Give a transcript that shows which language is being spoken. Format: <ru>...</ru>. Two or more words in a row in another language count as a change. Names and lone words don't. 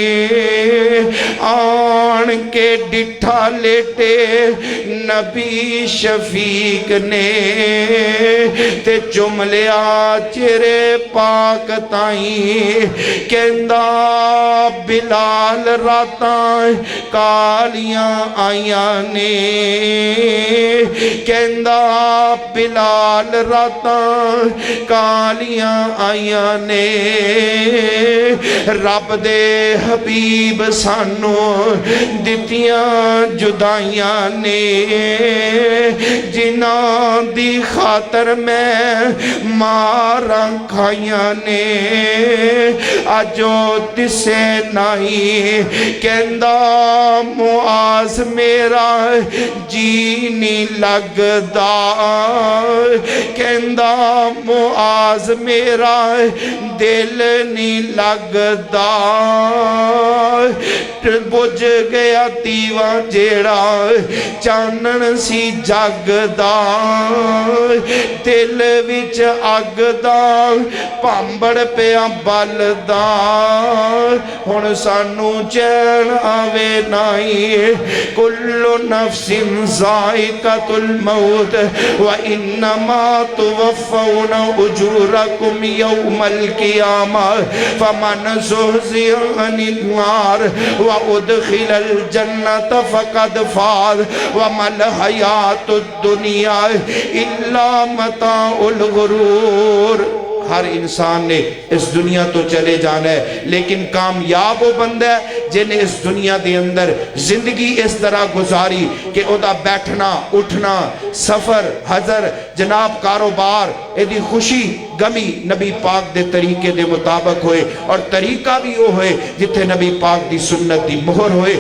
<pa>آن کے ڈٹھا لیٹے نبی شفیق نے، تے جملیا چرے پاک تائیں، کہندہ بلال راتاں کالیاں آیاں نے، کہندہ بلال راتاں کالیاں آیاں نے، رب دے حبیب سانو دتیاں جدائیاں نے، جنہاں دی خاطر میں ماراں کھائیاں نے، آجو تسے نہیں، کہندہ معاذ میرا جی نہیں لگدا، کہندہ معاذ میرا دل نہیں لگدا، بجھ گیا دیواں جیڑا چانن سی جگدا، دل وچ اگ دا پامبڑ پیا بلدا، ہن سانو چین آوے</pa> <ar>نائی، کل نفس ذائقۃ الموت وانما توفون اجورکم یوم القیامہ فمن زحزح عن النار وادخل الجنۃ فقد فاز وما الحیاۃ الدنیا الا متاع الغرور۔</ar> <pa>ہر انسان نے اس دنیا تو چلے جانا ہے، لیکن کامیاب وہ بندہ ہے جنہیں اس دنیا دے اندر زندگی اس طرح گزاری کہ او دا بیٹھنا اٹھنا سفر حضر جناب کاروبار ایدی خوشی گمی نبی پاک دے طریقے دے مطابق ہوئے، اور طریقہ بھی وہ ہوئے جتھے نبی پاک دی سنت دی مہر ہوئے۔</pa>